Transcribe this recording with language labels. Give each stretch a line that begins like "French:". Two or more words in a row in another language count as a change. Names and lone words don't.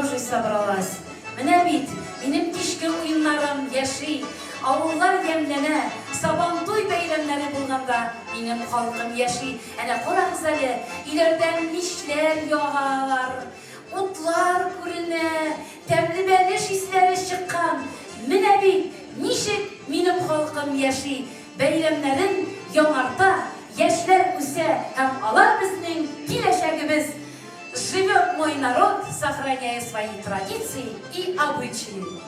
Russian: собралась.
Tatar: Менә бит, минем кичке уеннарым яши, авыллар ямьләнә, Сабантуй бәйрәмнәре булганда минем халкым яши. Әнә карагыз әле, өйләрдән мичләр ягалар, утлар күренә, тәмле бәлеш исләре чыккан. Менә бит, ничек минем халкым яши. Бәйрәмнәрен яңарта, яшьләр үсә, һәм алар безнең киләчәгебез.
Russian: Живет мой народ, сохраняя свои традиции и обычаи.